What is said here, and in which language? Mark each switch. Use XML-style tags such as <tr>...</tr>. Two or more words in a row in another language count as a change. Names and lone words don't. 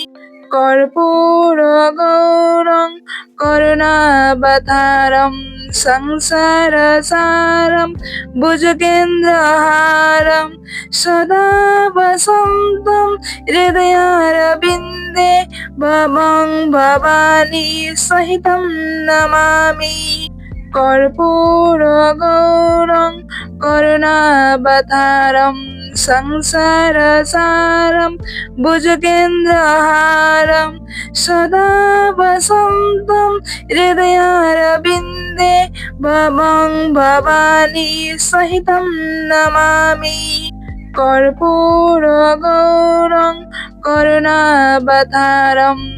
<sa>কর্পূর গৌরং করুণাবতারম সংসার সারম ভুজগেন্দ্রহারম সদা বসন্তম হৃদয়ারবিন্দে ভবং ভবানী সহিতম নমামি। কর্পূর গৌরং করুণাবতারম संसारसारं भुजगेन्द्रहारं सदा वसन्तं हृदयारविन्दे भवं भवानी सहितं नमामि कर्पूरगौरं करुणावतारं</sa>